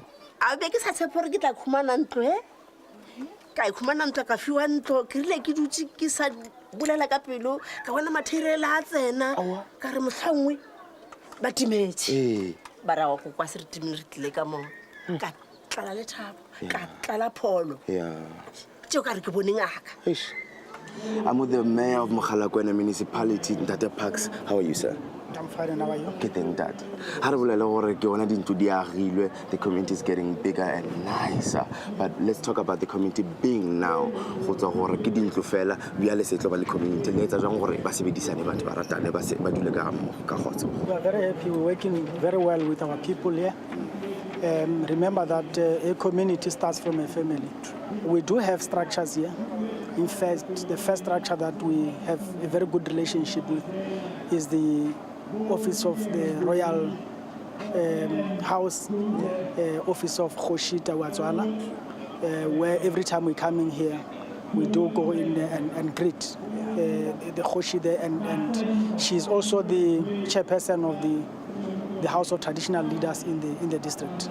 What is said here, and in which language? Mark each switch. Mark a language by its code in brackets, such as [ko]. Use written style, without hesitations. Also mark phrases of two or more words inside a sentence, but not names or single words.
[nso] a be ke sa tshepe gore ke tla khumana ntlo ka ikhumana ntlo ka fiwa ntlo ke rile ke dutse ke sa bulela ka pelo ka bona material a tsena ka re mohlangwe ba timetse ba ra go kwa se re timile re tlile ka mo ka tlala le thabo ka tlala pholo tšeo ka re ke bone ngaka. [en] I'm with the mayor of Mogalakwena municipality, Ntate Parks. How are you, sir? I'm fine, and how are you? [nso] Ke teng tate. Ha re bolela gore ke bona dintlo di agilwe, [en] the community is getting bigger and nicer. But let's talk about the community being now. [nso] Go tswa gore ke dintlo fela, bia le setlo ba le community le etsa jang gore ba sebedisane batho ba ratane ba dule ka mmogo ka khotso. [en] We are very happy. We're working very well with our people here. Remember that a community starts from a family. We do have structures here. In fact, the first structure that we have a very good relationship with is the office of the Royal House, office of Khoshita Watswana, where every time we come in here, we do go in there and greet the Khoshi there, and she's also the chairperson of the House of Traditional Leaders in the district.